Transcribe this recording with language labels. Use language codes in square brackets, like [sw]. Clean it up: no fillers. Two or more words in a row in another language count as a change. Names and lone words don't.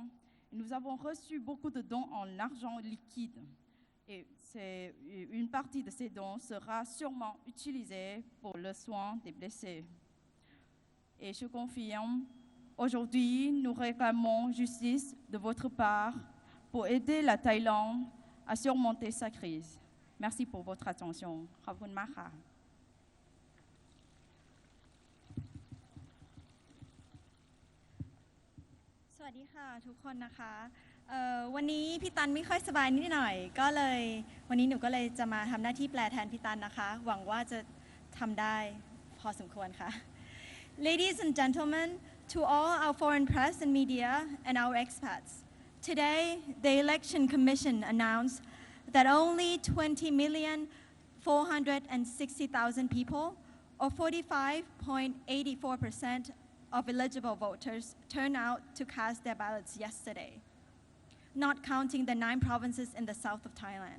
[fr] Nous avons reçu beaucoup de dons en argent liquide et une partie de ces dons sera sûrement utilisée pour le soin des blessés. Et je confirme, aujourd'hui, nous réclamons justice de votre part pour aider la Thaïlande à surmonter sa crise. Merci pour votre attention. [th] ขอบคุณมากค่ะ สวัสดีค่ะทุกคนนะคะวันนี้พี่ตันไม่ค่อยสบายนิดหน่อยก็เลยวันนี้หนูก็เลยจะมาทำหน้าที่แปลแทนพี่ตันนะคะหวังว่าจะทำได้พอสมควรค่ะ [en] Ladies and gentlemen, to all our foreign press and media and our expats, today the Election Commission announced that only 20,460,000 people, or 45.84% of eligible voters, turned out to cast their ballots yesterday, not counting the 9 provinces in the south of Thailand.